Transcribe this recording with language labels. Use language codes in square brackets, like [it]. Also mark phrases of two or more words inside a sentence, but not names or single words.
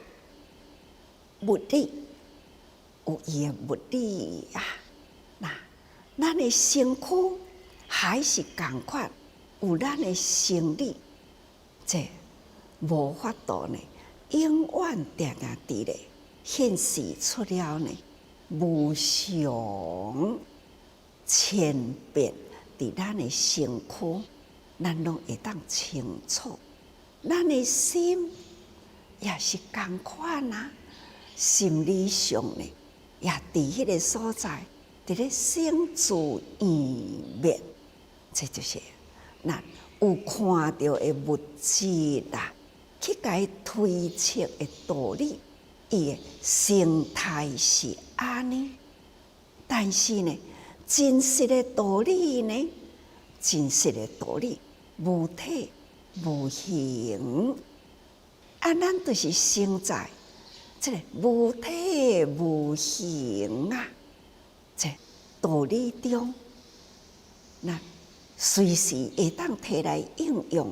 [nan] 物理有伊的物理啊，咱的身躯还是共款，有咱的生理，这无法度呢，永远定定伫咧显示出了呢无常千变伫咱的身躯，咱拢会当清楚。咱的心也是共款啊，心理上呢，也伫迄个所在，伫咧生住异灭，这就是咱有看到的物质啦，去甲伊推测的道理，伊的生态是安尼。但是呢，真实的道理呢，真实的道理无体无形，咱就是生在这个无体无形啊，这道理中，那随时会当摕来应用。